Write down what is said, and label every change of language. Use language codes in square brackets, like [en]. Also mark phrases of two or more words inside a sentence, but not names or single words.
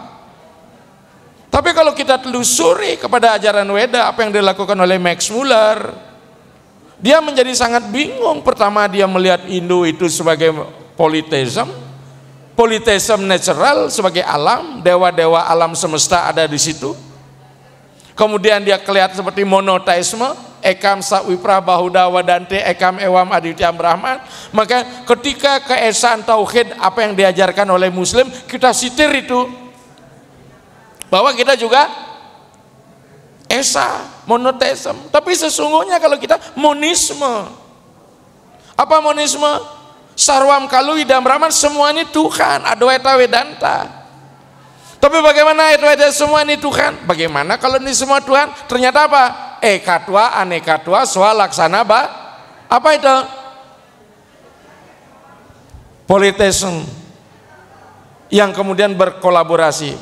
[id] Tapi kalau kita telusuri kepada ajaran Weda, apa yang dilakukan oleh Max Muller, dia menjadi sangat bingung. Pertama dia melihat Hindu itu sebagai polytheism, [en] polytheism natural [id] sebagai alam, dewa-dewa alam semesta ada di situ. Kemudian dia kelihatan seperti monoteisme, [sa] एकम् सद्विप्रा बहुधा वदन्ति एकम् एवम् आदित्यम् ब्रह्मन्. [id] Maka ketika keesaan tauhid apa yang diajarkan oleh Muslim, kita sitir itu bahwa kita juga esa, monoteisme. Tapi sesungguhnya kalau kita monisme. Apa monisme? [sa] सर्वं खलु इदं ब्रह्म, [id] semua ini Tuhan, Adwaita Vedanta. Tapi bagaimana itu ada semua ini Tuhan? Bagaimana kalau ini semua Tuhan? Ternyata apa? [sa] एकत्व, अनेकत्व, स्वलक्षण [id] apa itu? Polytheism yang kemudian berkolaborasi.